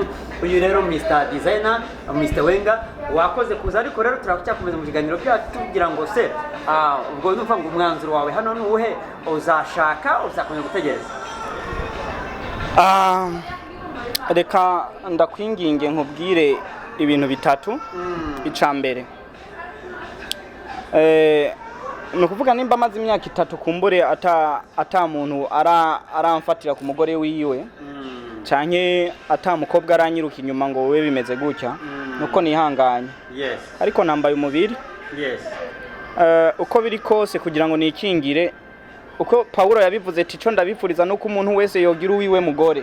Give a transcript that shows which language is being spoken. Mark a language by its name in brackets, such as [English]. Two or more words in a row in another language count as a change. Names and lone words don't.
[Rundi] Uyu rero Mr Designer, Mr Wenga wakoze kuza, ariko rero turacyakomeza mu kiganiro cyacu tugira ngo se ubwo numva ngo umwanzuro wawe hano ni uwuhe, uzashaka uzakomeza gutegereza? Reka ndakwinginge nkubwire ibintu bitatu. Icambere ni ukuvuga nimba amaze imyaka 3 kumbure ata muntu aramfatira ku mugore wiwe canke ata mukobwa aranyiruka inyuma ngo wewe bimeze gutya, nuko nihanganye. Ariko nambaye umubiri uko biri kose kugira ngo nikingire, uko Paulo yabivuze ati cyo ndabifuriza nuko umuntu wese yogira uwiwe mugore.